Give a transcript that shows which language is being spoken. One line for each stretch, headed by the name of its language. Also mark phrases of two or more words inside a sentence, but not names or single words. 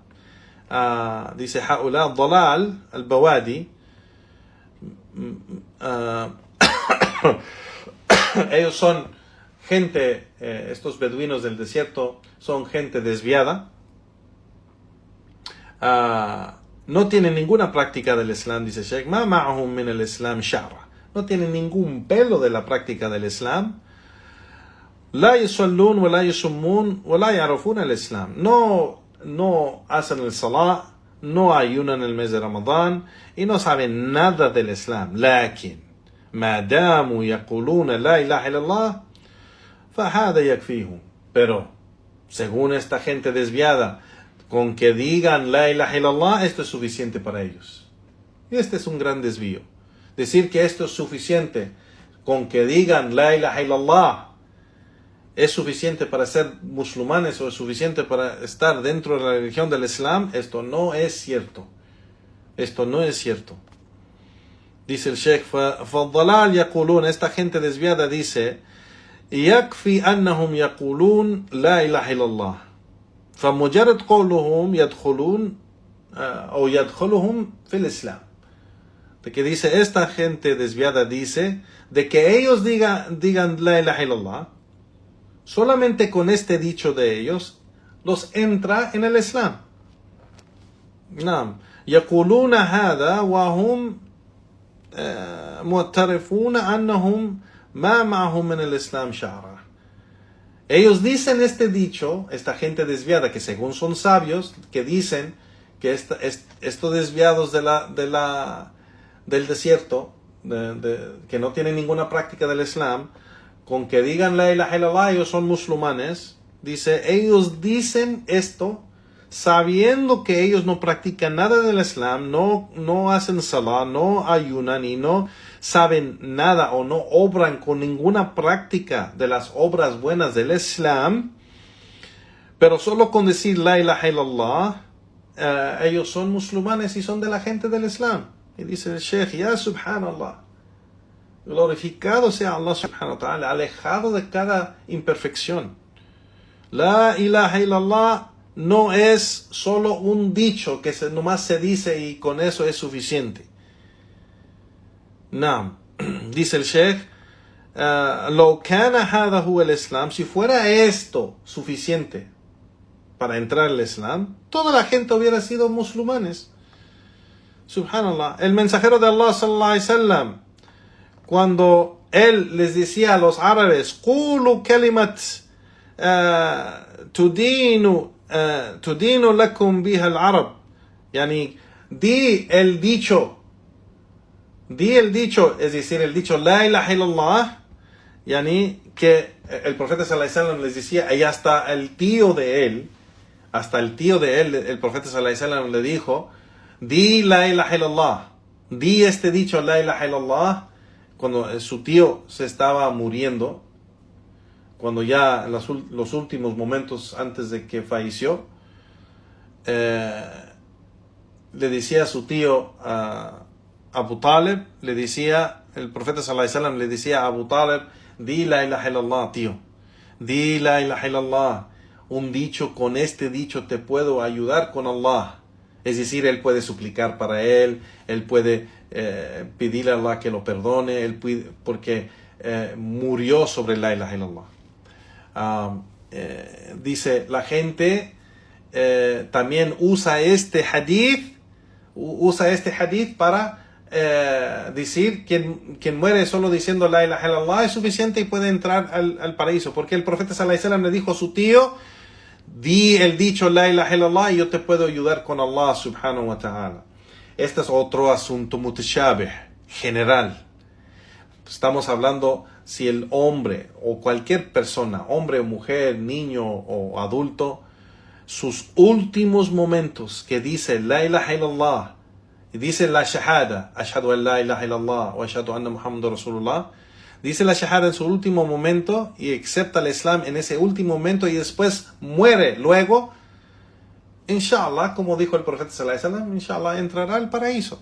Arabic: Dice هؤلاء ضلال البوادي,
Spanish: ellos son gente, estos beduinos del desierto son gente desviada, no tienen ninguna práctica del Islam, dice Sheikh,
Arabic: ما معهم من الإسلام شعرا,
Spanish: no tienen ningún pelo de la práctica del Islam.
Arabic: لا يصلون ولا يصومون ولا يعرفون الإسلام,
Spanish: no hacen el salah, no ayunan el mes de Ramadán y no saben nada del Islam.
Arabic: لكن ما داموا يقولون لا إله إلا الله فهذا يكفيهم,
Spanish: pero según esta gente desviada, con que digan
Arabic: لا إله إلا الله,
Spanish: esto es suficiente para ellos. Y este es un gran desvío. Decir que esto es suficiente con que digan
Arabic: لا إله إلا الله
Spanish: es suficiente para ser musulmanes o es suficiente para estar dentro de la religión del Islam, esto no es cierto. Esto no es cierto. Dice el Sheikh,
Arabic: فَالضَّلَالْ يَقُولُونَ,
Spanish: esta gente desviada dice,
Arabic: يَكْفِي أَنَّهُمْ يَقُولُونَ لَا إِلَهَ إِلَّا اللَّهِ فَمُجَرَّدْ قَوْلُهُمْ يَدْخُلُونَ o يَدْخُلُهُمْ فِي الإسلام.
Spanish: De que dice, esta gente desviada dice, de que ellos digan
Arabic: لا إله إلا الله,
Spanish: solamente con este dicho de ellos, los entra en el Islam.
Arabic: نعم يقولون هذا وهم معترفون أنهم ما معهم من الإسلام شعرا.
Spanish: Ellos dicen este dicho, esta gente desviada, que según son sabios, que dicen que estos desviados del desierto, que no tienen ninguna práctica del Islam, con que digan
Arabic: لا إله إلا الله,
Spanish: ellos son musulmanes. Dice, ellos dicen esto sabiendo que ellos no practican nada del Islam, no hacen salah, no ayunan y no saben nada o no obran con ninguna práctica de las obras buenas del Islam, pero solo con decir
Arabic: لا إله إلا الله,
Spanish: ellos son musulmanes y son de la gente del Islam. Y dice el Sheikh,
Arabic: يا سبحان الله,
Spanish: glorificado sea Allah
Arabic: سبحانه وتعالى,
Spanish: alejado de cada imperfección.
Arabic: لا إله إلا الله
Spanish: no es solo un dicho que nomás se dice y con eso es suficiente. No. Dice el Sheikh,
Arabic: لو كان هذا هو الإسلام,
Spanish: si fuera esto suficiente para entrar al Islam, toda la gente hubiera sido musulmanes. Subhanallah. El mensajero de Allah
Arabic: صلى الله عليه وسلم,
Spanish: cuando él les decía a los árabes,
Arabic: قولوا كلمة تدين لكم بها العرب,
Spanish: yani di el dicho, es decir, el dicho
Arabic: لا إله إلا الله,
Spanish: yani que el profeta
Arabic: صلى الله عليه وسلم
Spanish: les decía, y hasta el tío de él, el profeta
Arabic: صلى الله عليه وسلم
Spanish: le dijo, di
Arabic: لا إله إلا الله,
Spanish: di este dicho
Arabic: لا إله إلا الله,
Spanish: cuando su tío se estaba muriendo, cuando ya en los últimos momentos antes de que falleció, le decía a su tío Abu Talib, el profeta
Arabic: صلى الله عليه وسلم
Spanish: le decía a Abu Talib, di
Arabic: لا إله إلا الله,
Spanish: tío, di
Arabic: لا إله إلا الله,
Spanish: un dicho, con este dicho te puedo ayudar con Allah. Es decir, él puede suplicar para él puede pedirle a Allah que lo perdone, porque murió sobre
Arabic: لا إله إلا الله.
Spanish: Dice, la gente también usa este hadith para decir quien muere solo diciendo
Arabic: لا إله إلا الله
Spanish: es suficiente y puede entrar al paraíso, porque el profeta
Arabic: صلى الله عليه وسلم
Spanish: le dijo a su tío, di el dicho
Arabic: لا إله إلا الله
Spanish: y yo te puedo ayudar con Allah
Arabic: سبحانه وتعالى.
Spanish: Este es otro asunto mutashabih, general. Estamos hablando si el hombre o cualquier persona, hombre o mujer, niño o adulto, sus últimos momentos que dice
Arabic: لا إله إلا الله
Spanish: y dice la shahada,
Arabic: أشهد أن لا إله إلا الله
Spanish: o
Arabic: أشهد أن محمدا رسول الله,
Spanish: dice la shahada en su último momento y acepta el Islam en ese último momento y después muere luego, inshallah, como dijo el profeta
Arabic: صلى الله عليه وسلم,
Spanish: inshallah entrará al paraíso.